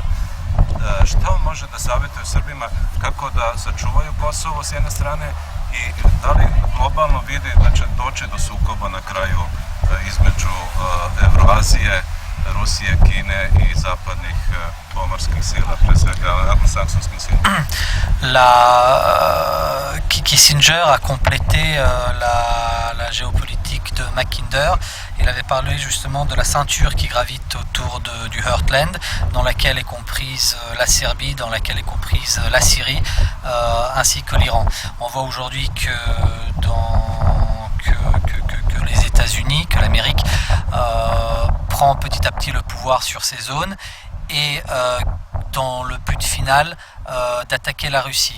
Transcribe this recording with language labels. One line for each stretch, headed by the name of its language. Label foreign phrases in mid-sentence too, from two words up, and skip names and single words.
Serbian: Šta on može da savjetuje Srbima kako da sačuvaju Kosovo s jedne strane i da li globalno vidi da će doći do sukoba na kraju između Evroazije Rusije, Kine i zapadnih pomorskih sila, pre svega anglosaksonskih sila.
French: Kissinger a complété la géopolitique de Mackinder. Il avait parlé justement de la ceinture qui gravite autour du Heartland, dans laquelle est comprise la Serbie, dans laquelle est comprise la Syrie, ainsi que l'Iran. On voit aujourd'hui que les États-Unis, que l'Amérique prend petit à petit le pouvoir sur ces zones et dans le but final d'attaquer la Russie.